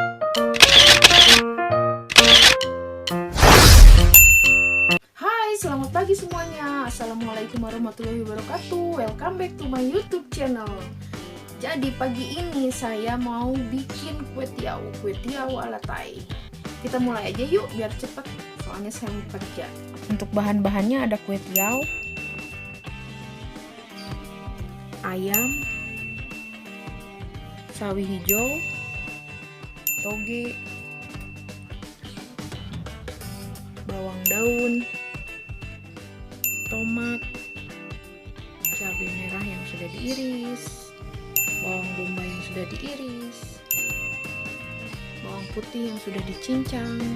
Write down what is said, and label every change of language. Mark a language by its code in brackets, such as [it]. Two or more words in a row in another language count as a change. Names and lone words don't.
[id] Hai, selamat pagi semuanya. [ar] السلام عليكم ورحمة الله وبركاته. [en] Welcome back to my YouTube channel. [id] Jadi pagi ini saya mau bikin kue tiaw ala Thai. Kita mulai aja yuk biar cepet, soalnya saya mau kerja. Untuk bahan-bahannya ada kue tiaw, ayam, sawi hijau, toge, bawang daun, tomat, cabai merah yang sudah diiris, bawang bombay yang sudah diiris, bawang putih yang sudah dicincang.